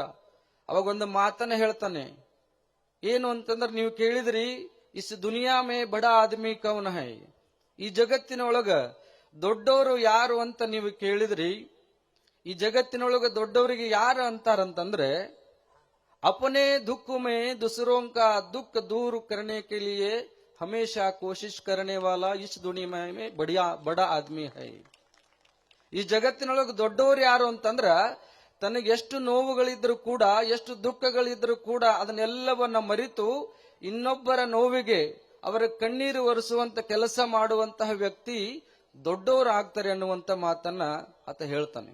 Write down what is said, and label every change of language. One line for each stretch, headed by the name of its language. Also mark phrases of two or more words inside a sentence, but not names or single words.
Kannada: ಅವಾಗ ಒಂದು ಮಾತನ್ನ ಹೇಳ್ತಾನೆ, ಏನು ಅಂತಂದ್ರೆ ನೀವು ಕೇಳಿದ್ರಿ
Hindi: इस दुनिया में बड़ा आदमी कौन है,
Kannada: ಈ ಜಗತ್ತಿನೊಳಗ ದೊಡ್ಡವರು ಯಾರು ಅಂತ ನೀವು ಕೇಳಿದ್ರಿ. ಈ ಜಗತ್ತಿನೊಳಗ ದೊಡ್ಡವರಿಗೆ ಯಾರು ಅಂತಾರಂತಂದ್ರೆ
Hindi: अपने दुख में दूसरों का दुख दूर करने के लिए हमेशा कोशिश करने वाला इस दुनिया में बड़ा आदमी है.
Kannada: ಈ ಜಗತ್ತಿನೊಳಗೆ ದೊಡ್ಡವರು ಯಾರು ಅಂತಂದ್ರ ತನಗೆ ಎಷ್ಟು ನೋವುಗಳಿದ್ರು ಕೂಡ, ಎಷ್ಟು ದುಃಖಗಳಿದ್ರು ಕೂಡ ಅದನ್ನೆಲ್ಲವನ್ನ ಮರೆತು ಇನ್ನೊಬ್ಬರ ನೋವಿಗೆ ಅವರ ಕಣ್ಣೀರು ಒರೆಸುವಂತ ಕೆಲಸ ಮಾಡುವಂತಹ ವ್ಯಕ್ತಿ ದೊಡ್ಡವರು ಆಗ್ತಾರೆ ಅನ್ನುವಂತ ಮಾತನ್ನ ಆತ ಹೇಳ್ತಾನೆ.